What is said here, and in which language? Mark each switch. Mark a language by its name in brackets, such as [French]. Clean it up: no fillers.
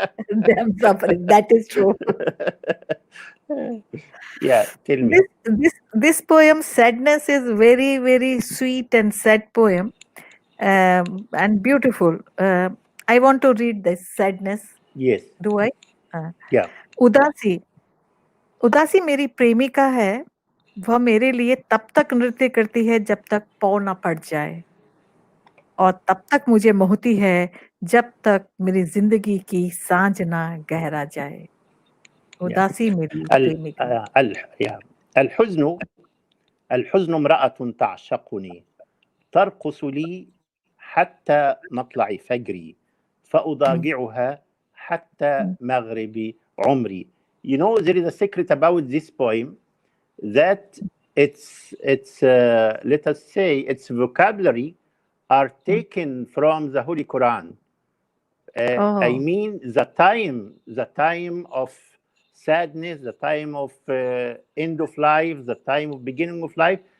[English] Them suffering. That is true. Yeah, tell me. This poem, Sadness, is very, very sweet and sad poem, and beautiful. I want to read this Sadness. Yes. Do I? Uh, Yeah. [Hindi] उदासी उदासी मेरी प्रेमिका है, वह मेरे लिए तब तक नृत्य करती है जब तक पौ ना पड़ जाए, और तब तक मुझे मोहती है जब तक मेरी जिंदगी की सांझ ना गहरा जाए. [English] Yeah. [Hindi] उदासी मेरी प्रेमिका. [English] yeah. [Arabic] الحزن امرأة تعشقني، ترقص لي حتى مطلع فجري، فأضاجعها حتى مغرب عمري. [English] There is a secret about this poem, that it's let us say its vocabulary are taken from the Holy Quran. I Oh, mean the time of sadness, the time of end of life, the time of beginning of life.